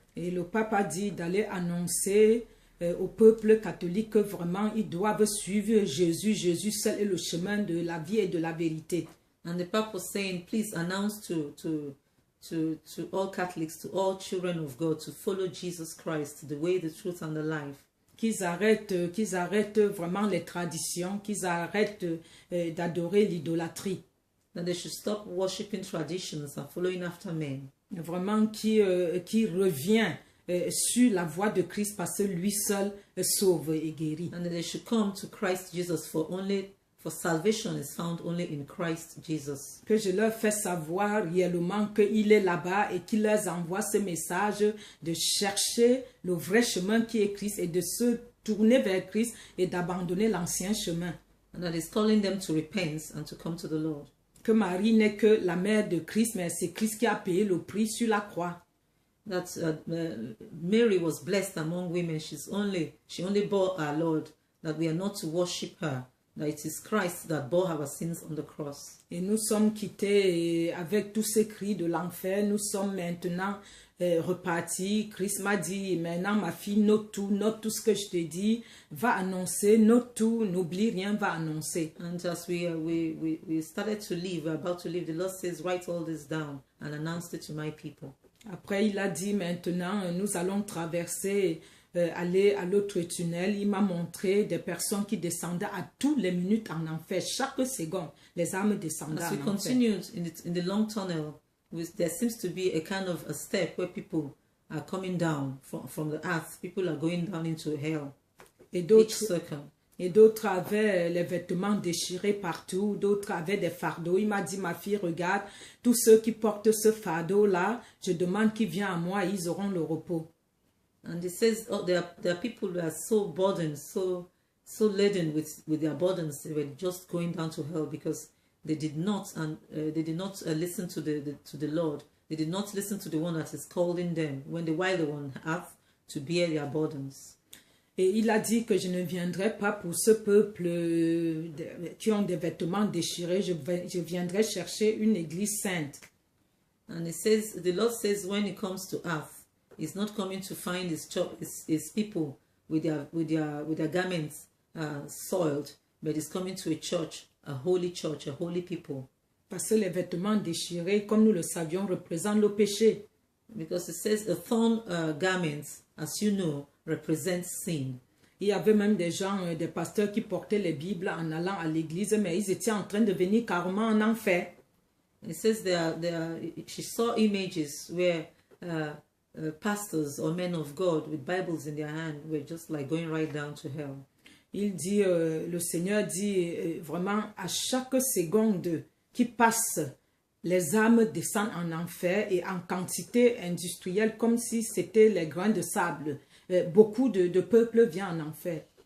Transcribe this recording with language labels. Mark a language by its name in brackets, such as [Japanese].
[French] Et le pape a dit d'aller annoncer au peuple catholique que vraiment ils doivent suivre Jésus. Jésus seul est le chemin de la vie et de la vérité. [English] And the Pope was saying, please announce to all Catholics, to all children of God, to follow Jesus Christ, the way, the truth, and the life. [French] Qu'ils arrêtent vraiment les traditions, qu'ils arrêtent d'adorer l'idolâtrie. [English] That they should stop worshiping traditions and following after men. [French] Vraiment qui revient sur la voie de Christ parce que lui seul sauve et guérit. [English] And that they should come to Christ Jesus for salvation is found only in Christ Jesus. [French] Que je leur fais savoir réellement qu'il est là-bas et qu'il leur envoie ce message de chercher le vrai chemin qui est Christ et de se tourner vers Christ et d'abandonner l'ancien chemin. [English] And that is calling them to repent and to come to the Lord. [French] Que Marie n'est que la mère de Christ, mais c'est Christ qui a payé le prix sur la croix. [English] That Mary was blessed among women. She only bore our Lord. That we are not to worship her. That it is Christ that bore our sins on the cross. [French] Et nous sommes quittés avec tous ces cris de l'enfer. Nous sommes maintenant repartis. Christ m'a dit, maintenant ma fille, note tout ce que je te dis. Va annoncer, note tout, n'oublie rien, va annoncer. [English] And as we started to leave, we're about to leave, the Lord says, write all this down and announce it to my people. [French] Après, il a dit, maintenant, nous allons traverser, aller à l'autre tunnel. Il m'a montré des personnes qui descendaient à toutes les minutes en enfer. Chaque seconde, les âmes descendaient en enfer. [English] As we continued in the long tunnel, there seems to be a kind of a step where people are coming down from the earth. People are going down into hell. [French] Et d'autres avaient les vêtements déchirés partout, d'autres avaient des fardeaux. Il m'a dit, ma fille, regarde, tous ceux qui portent ce fardeau-là, je demande qu'ils viennent à moi, ils auront le repos. [English] And it says, oh, there are people who are so burdened, so laden with their burdens, they were just going down to hell because they did not listen to the Lord. They did not listen to the one that is calling them while they were on earth to bear their burdens. [French] Et il a dit que je ne viendrai pas pour ce peuple qui ont des vêtements déchirés. Je viendrai chercher une église sainte. [English] And it says, the Lord says, when He comes to earth, He's not coming to find His people with their garments soiled, but He's coming to a holy people. [French] Parce que les vêtements déchirés, comme nous le savions, représentent le péché. [English] Because it says the thorn garments, as you know, represent sin. [French] Il y avait même des gens, des pasteurs qui portaient les Bibles en allant à l'église, mais ils étaient en train de venir carrément en enfer. [English] It says she saw images where pastors or men of God with Bibles in their hand were just like going right down to hell. [French] Il dit, le Seigneur dit vraiment à chaque seconde qui passe, les âmes descendent en enfer et en quantité industrielle comme si c'était les grains de sable. Beaucoup de peuples viennent en enfer.